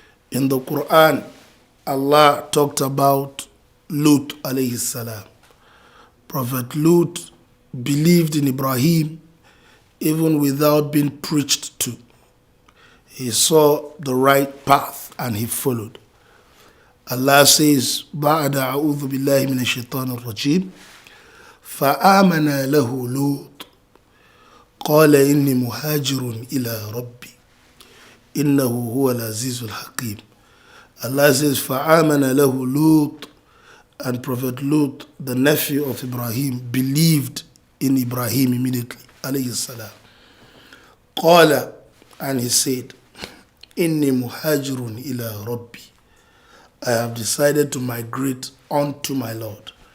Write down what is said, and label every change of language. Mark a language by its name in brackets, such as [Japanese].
[English] In the Quran, Allah talked about Lut alayhi salam. Prophet Lut believed in Ibrahim even without being preached to. He saw the right path and he followed. Allah says, [Arabic] بعد أعوذ بالله من الشيطان الرجيم فآمن له لوط قال إني مهاجر إلى ربي إنه هو العزيز الحكيم. [English] Allah says, [Arabic] فآمن له لوط, [English] and Prophet Lut, the nephew of Ibrahim, believed in Ibrahim immediately, alayhi salam. [Arabic] قال, [English] and he said, [Arabic] إني مهاجر إلى ربي, [English] I have decided to migrate unto my Lord.